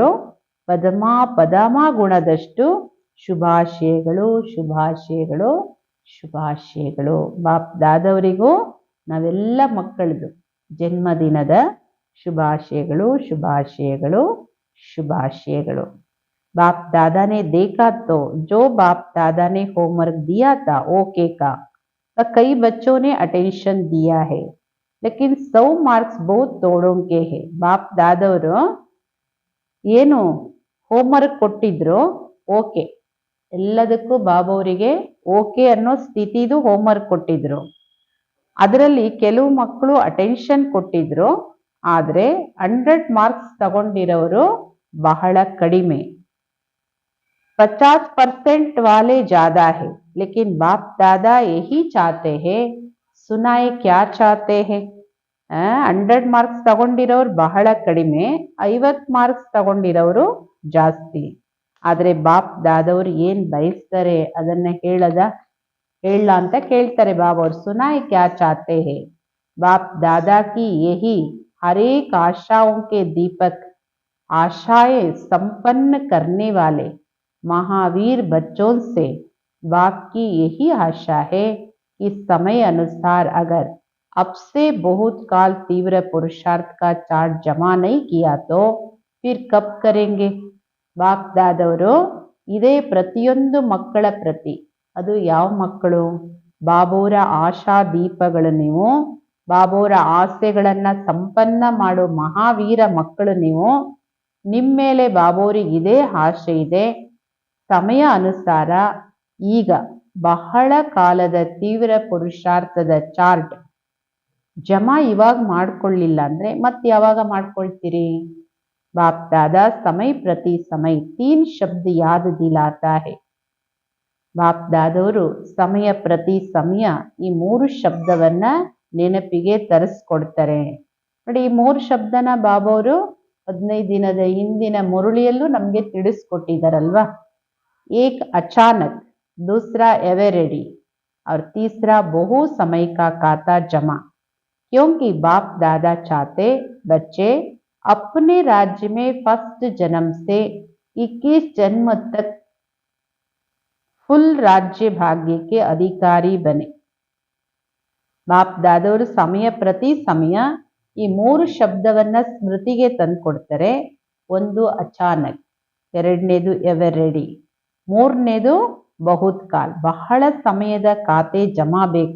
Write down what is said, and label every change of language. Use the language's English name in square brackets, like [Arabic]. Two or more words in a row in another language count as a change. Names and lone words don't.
[Kannada] ಪದಮ ಗುಣದಷ್ಟು ಶುಭಾಶಯಗಳು, ಶುಭಾಶಯಗಳು, ಶುಭಾಶಯಗಳು. ಬಾಪ್ ದಾದವರಿಗೂ ನಾವೆಲ್ಲ ಮಕ್ಕಳದು ಜನ್ಮದಿನದ ಶುಭಾಶಯಗಳು, ಶುಭಾಶಯಗಳು, ಶುಭಾಶಯಗಳು. [Hindi] बाप दादा ने देखा तो जो बाप दादा ने होमवर्क दिया था ओके का कई बच्चों ने अटेंशन दिया है, लेकिन 100 मार्क्स बहुत तोड़ों के है. [Kannada] बाप दादವರು ಏನು ಹೋಮ್ವರ್ಕ್ ಕೊಟ್ಟಿದ್ರು ಓಕೆ, ಎಲ್ಲದಕ್ಕೂ ಬಾಬವರಿಗೆ ಓಕೆ ಅನ್ನೋ ಸ್ಥಿತಿದು ಹೋಮ್ವರ್ಕ್ ಕೊಟ್ಟಿದ್ರು. ಅದರಲ್ಲಿ ಕೆಲವು ಮಕ್ಕಳು ಅಟೆನ್ಷನ್ ಕೊಟ್ಟಿದ್ರು, ಆದರೆ 100 ಮಾರ್ಕ್ಸ್ ತಗೊಂಡಿರೋರು ಬಹಳ ಕಡಿಮೆ. [Hindi] 50% वाले ज्यादा है, लेकिन बाप दादा यही चाहते हैं. सुनाए क्या चाहते हैं. [Kannada] 100 ಮಾರ್ಕ್ಸ್ ತಗೊಂಡಿರೋರು ಬಹಳ ಕಡಿಮೆ, 50 ಮಾರ್ಕ್ಸ್ ತಗೊಂಡಿರೋರು ಜಾಸ್ತಿ. ಆದ್ರೆ ಬಾಪ್ ದಾದವ್ರು ಏನ್ ಬಯಸ್ತಾರೆ ಅದನ್ನ ಹೇಳ ಅಂತ ಕೇಳ್ತಾರೆ ಬಾಬಾ ಅವ್ರು. [Hindi] सुनाएं क्या चाहते हैं? ಬಾಪ್ दादा की यही हर एक आशाओं के दीपक, आशाएं संपन्न करने वाले महावीर बच्चों से बाप की यही आशा है कि समय अनुसार अगर अब से बहुत काल तीव्र पुरुषार्थ का चार्ट जमा नहीं किया तो फिर कब करेंगे? [Kannada] ಬಾಪ್ ದಾದವರು ಇದೇ ಪ್ರತಿಯೊಂದು ಮಕ್ಕಳ ಪ್ರತಿ, ಅದು ಯಾವ ಮಕ್ಕಳು? ಬಾಬೋರ ಆಶಾ ದೀಪಗಳು ನೀವು, ಬಾಬೋರ ಆಸೆಗಳನ್ನ ಸಂಪನ್ನ ಮಾಡೋ ಮಹಾವೀರ ಮಕ್ಕಳು ನೀವು. ನಿಮ್ಮ ಮೇಲೆ ಬಾಬೋರಿಗೆ ಇದೇ ಆಶೆ ಇದೆ. ಸಮಯ ಅನುಸಾರ ಈಗ ಬಹಳ ಕಾಲದ ತೀವ್ರ ಪುರುಷಾರ್ಥದ ಚಾರ್ಟ್ ಜಮಾ ಇವಾಗ ಮಾಡ್ಕೊಳ್ಳಿಲ್ಲ ಅಂದ್ರೆ ಮತ್ತೆ ಯಾವಾಗ ಮಾಡ್ಕೊಳ್ತೀರಿ? [Hindi] बाप दादा समय प्रति समय 3 शब्द याद दिलाता है. [Kannada] ಬಾಪ್ ದಾದವರು ಸಮಯ ಪ್ರತಿ ಸಮಯ ಈ 3 ಶಬ್ದವನ್ನ ನೆನಪಿಗೆ ತರಿಸ್ಕೊಡ್ತಾರೆ. ನೋಡಿ, ಈ 3 ಶಬ್ದನ ಬಾಬಾವರು 15 ದಿನದ ಹಿಂದಿನ ಮುರುಳಿಯಲ್ಲೂ ನಮ್ಗೆ ತಿಳಿಸ್ಕೊಟ್ಟಿದ್ದಾರಲ್ವಾ. [Hindi] एक अचानक, दूसरा [English] ever ready [Hindi] और तीसरा बहु समय का खाता जमा. क्योंकि बाप दादा चाहते बच्चे अपने राज्य में फर्स्ट जन्म से 21 जन्म तक फुल राज्य भाग्य के अधिकारी बने. [Kannada] ಬಾಪ್ ದಾದವರು ಸಮಯ ಪ್ರತಿ ಸಮಯ ಈ 3 ಶಬ್ದವನ್ನ ಸ್ಮೃತಿಗೆ ತಂದ್ಕೊಡ್ತಾರೆ. ಒಂದು ಅಚಾನಕ್, ಎರಡನೇದು [English] ever ready, [Kannada] ಮೂರನೇದು [Hindi] बहुत काल, [Kannada] ಬಹಳ ಸಮಯದ ಖಾತೆ ಜಮಾ ಬೇಕು.